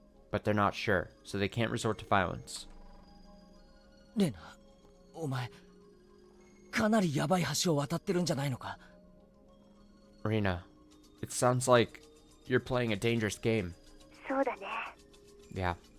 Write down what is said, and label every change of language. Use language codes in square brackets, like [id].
[en] But they're not sure, so they can't resort to violence. [ja] Rena, お前、かなりヤバい橋を渡ってるんじゃないのか? [en] Rina, it sounds like you're playing a dangerous game. Yeah.